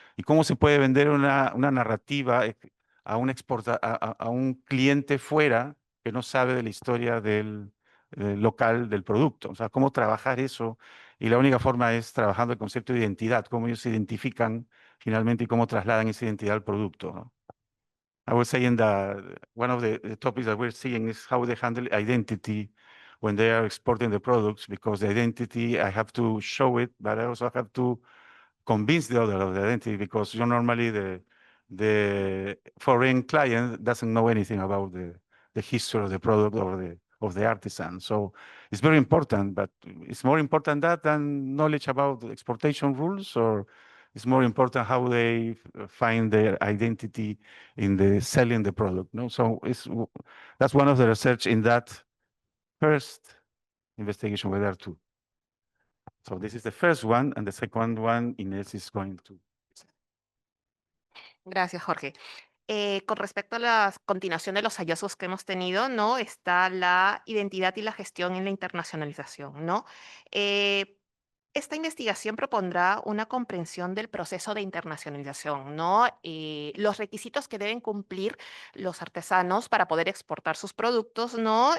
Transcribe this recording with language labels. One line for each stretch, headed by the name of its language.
Spanish: Y cómo se puede vender una narrativa a un cliente fuera que no sabe de la historia del local del producto. O sea, cómo trabajar eso. Y la única forma es trabajando el concepto de identidad, cómo ellos identifican finalmente y cómo trasladan esa identidad al producto, ¿no?
English: I was saying that one of the topics that we're seeing is how they handle identity when they are exporting the products, because the identity, I have to show it, but I also have to convince the other of the identity, because normally the foreign client doesn't know anything about the history of the product or the artisan. So it's very important, but it's more important that than knowledge about the exportation rules, or it's more important how they find their identity in the selling the product. No, so that's one of the research in that first investigation were there too. So this is the first one, and the second one, Inés is going to.
Spanish: Gracias, Jorge. Con respecto a la continuación de los hallazgos que hemos tenido, ¿no? Está la identidad y la gestión en la internacionalización, ¿no? Esta investigación propondrá una comprensión del proceso de internacionalización, ¿no? Los requisitos que deben cumplir los artesanos para poder exportar sus productos, ¿no?